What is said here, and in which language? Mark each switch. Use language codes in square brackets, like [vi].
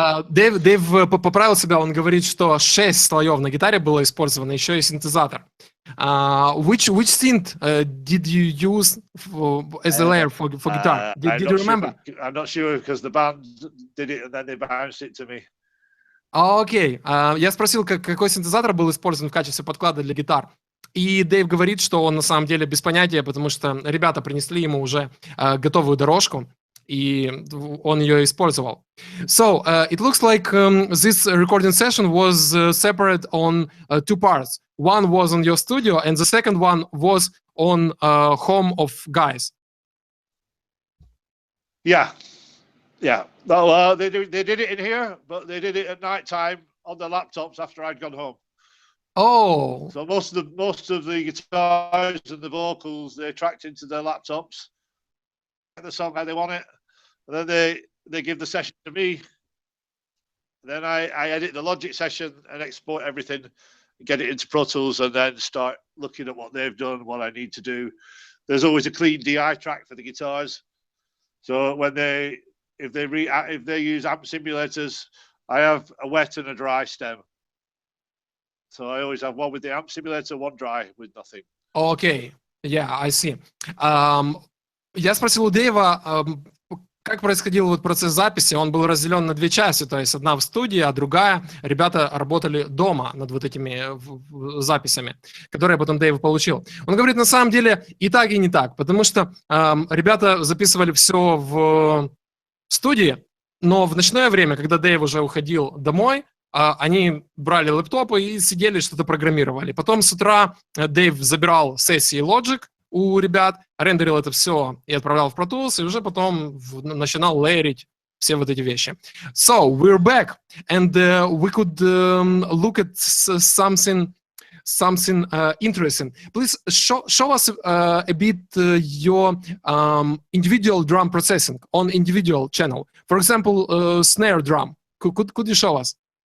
[ru] Дэйв поправил себя, он говорит, что 6 слоев на гитаре было использовано, еще и синтезатор. [en] Which synth did you use as a layer for guitar? Did you remember? I'm not sure because the band did it and then they bounced it to me. [ru] Окей. Я спросил, какой синтезатор был использован в качестве подклада для гитар. И Дэйв говорит, что он на самом деле без понятия, потому что ребята принесли ему уже готовую дорожку, и он ее использовал. [en] So, it looks like this recording session was separate on 2 parts. One was on your studio, and the second one was on home of guys. Yeah. No, they did it in here, but they did it at night time on their laptops after I'd gone home. Oh. So most of the guitars and the vocals they tracked into their laptops, the song how they want it, and then they give the session to me. Then I edit the Logic session and export everything, get it into Pro Tools, and then start looking at what they've done, what I need to do. There's always a clean DI track for the guitars, so when if they use amp simulators, I have a wet and a dry stem. So I always have one with the amp simulator, one dry with nothing. Okay, yeah, I see. [ru] Я спросил у Дэйва, как происходил вот процесс записи. Он был разделен на 2 части, то есть одна в студии, а другая ребята работали дома над вот этими записями, которые потом Дэйв получил. Он говорит, на самом деле и так, и не так, потому что ребята записывали все в студии, но в ночное время, когда Дэйв уже уходил домой, они брали лэптопы и сидели, что-то программировали. Потом с утра Дэйв забирал сессии Logic у ребят, рендерил это все и отправлял в Pro Tools, и уже потом начинал лейерить все вот эти вещи. [en] So, we're back, and we could look at something interesting. Please show us a bit your individual drum processing on individual channel. For example, snare drum. Could you show us?